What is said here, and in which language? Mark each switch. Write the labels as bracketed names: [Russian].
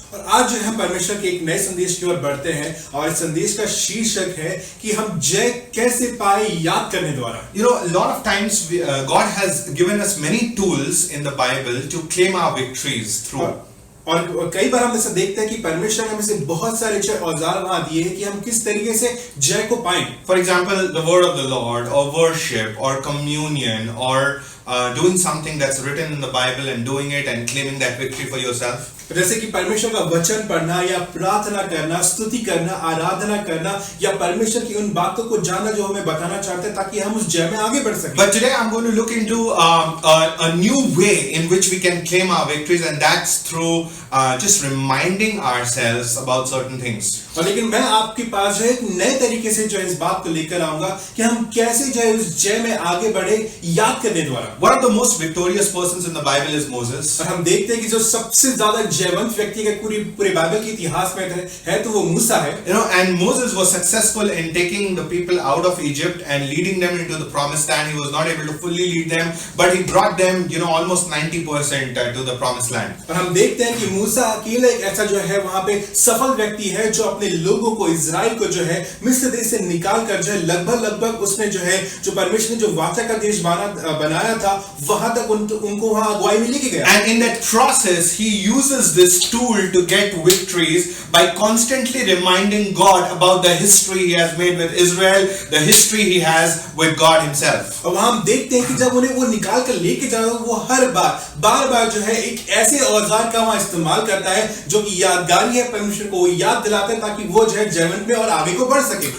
[Hindi] और आज जो है परमेश्वर के एक नए संदेश की ओर बढ़ते हैं और इस संदेश का शीर्षक है कि हम जय कैसे पाए याद करने द्वारा। [English] You know, a lot of times God has given us many tools in the Bible to claim our victories through. [Hindi] और कई बार हम ऐसा देखते हैं कि परमेश्वर ने हमें से बहुत सारे अच्छे औजार वहां दिए हैं कि हम किस तरीके से जय को पाएं। [English] For example, the word of the Lord, or worship, or communion, or doing something that's written in the Bible and doing it and claiming that victory for yourself. [Hindi] जैसे कि परमेश्वर का वचन पढ़ना या प्रार्थना करना, स्तुति करना, आराधना करना या परमेश्वर की उन बातों को जानना जो हमें बताना चाहते हैं ताकि हम उस जय में आगे बढ़ सकें। [English] But today I'm going to look into a new way in which we can claim our victories, and that's through just reminding ourselves about certain things. [Hindi] और लेकिन मैं आपके पास जो है एक नए तरीके से जो है इस बात को लेकर आऊंगा कि हम कैसे जो है उस जय में आगे बढ़े याद करने द्वारा। [English] One of the most victorious persons in the Bible is Moses. [Hindi] और हम देखते हैं कि जो सबसे ज्यादा जयवंत व्यक्ति के पूरे बाइबल के इतिहास में है तो वो मूसा है। [English] You know, and Moses was successful in taking the people out of Egypt and leading them into the promised land. He was not able to fully lead them, but he brought them, you know, almost 90% to the promised land. [Hindi] और हम देखते हैं कि मूसा अकेले एक ऐसा जो है वहां पे सफल व्यक्ति है जो अपने लोगों को, इजराइल को जो है मिस्र देश से निकाल कर जो है लगभग उसने जो है जो परमेश्वर ने जो वाचा का देश बनाया था वहां तक उनको वहां अगुवाई में लेके गया। [English] And in that process, he uses this tool to get victories by constantly reminding God about the history he has made with Israel, the history he has with God himself. [Hindi] और वहां हम देखते हैं कि जब उन्हें वो निकाल कर लेके जाए वो हर बार जो है एक ऐसे औजार का वहां इस्तेमाल करता है जो कि यादगारी है, परमेश्वर को याद दिलाता है ताकि वो जो है जयवंत में और आगे को बढ़ सके।